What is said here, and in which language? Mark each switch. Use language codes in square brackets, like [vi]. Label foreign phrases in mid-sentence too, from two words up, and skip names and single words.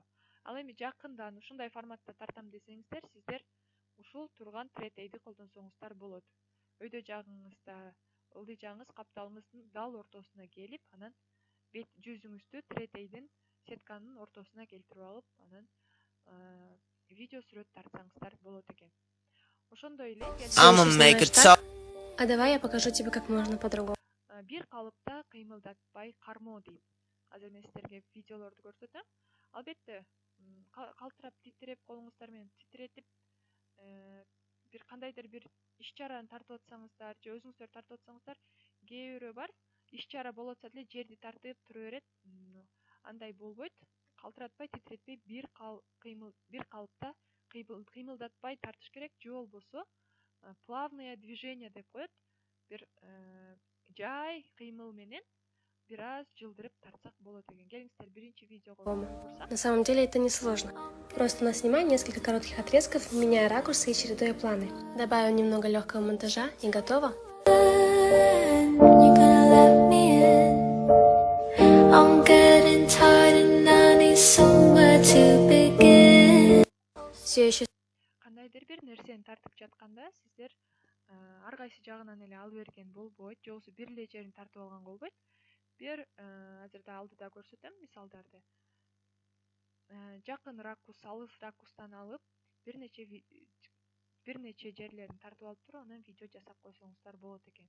[ky] Ал эми жакындан ушундай форматта тартам десеңиздер, сиздер ушул турган третейди колдонсоңуздар болот. Өйдө жагыңызда ылдый жагыңыз капталыңыздын дал ортосуна келип, анан жүзүңүздү третейдин, сетканын ортосуна келтирип алып, анан видео сүрөт тартсаңыздар болот экен. Ошондой эле [ru] А давай я покажу тебе, как можно по-другому. [ky] Бир калыпта кыймылдатпай кармоо дейт. Азыр мен сиздерге видеолорду көрсөтөм. Албетте, калтырап, титиреп, колуңуздар менен титиретип, бир кандайдыр бир иш чараны тартып атсаңыздар же өзүңүздөр тартып атсаңыздар, кээ бирөө бар, иш чара болуп атса деле жерди тартып тура берет. Андай болбойт. Калтыратпай, титиретпей, бир калыпта кыймылдатпай тартыш керек, же болбосо [ru] плавное движение [ky] деп коет. Бир жай кыймыл менен бир аз жылдырып тартсак болот экен. Келиңиздер, биринчи видеого турсак. [ru] На самом деле это не сложно. Просто наснимай несколько коротких отрезков, меняя ракурсы и чередуя планы. Добавим немного легкого монтажа и готово. Все еще [ky] Кандайдыр бир нерсени тартып жатканда сиздер ар кайсы жагынан эле алып берген болбойт, же болбосо бир эле жерин тартып алган болбойт. Бир азырда алдыда көрсөтөм мисалдарды. Жакын ракурс, алыс ракурстан алып, бир нече жерлерин тартып алып туруп, анан видео жасап койсоңуздар болот экен.